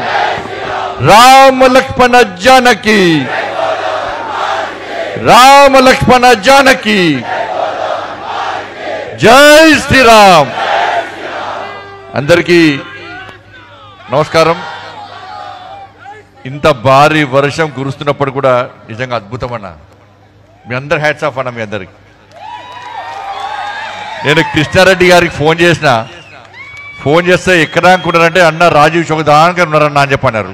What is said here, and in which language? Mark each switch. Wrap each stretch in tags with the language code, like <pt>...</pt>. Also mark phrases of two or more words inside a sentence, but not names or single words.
<hi>राम लक्ष्मण जानकी, राम लक्ष्मण जानकी, जय श्री राम।</hi> <te>అందరికీ నమస్కారం। ఇంత భారీ వర్షం కురుస్తున్నప్పుడు కూడా నిజంగా అద్భుతం అన్న, మీ అందరి</te> <en>hats off</en> <te>అన్న, మీ అందరికి. నేను కృష్ణారెడ్డి గారికి ఫోన్ చేస్తే ఎక్కడ అనుకుంటారంటే అన్న రాజీవ్ చౌక్ దానికి ఉన్నారన్న అని చెప్పన్నారు.</te>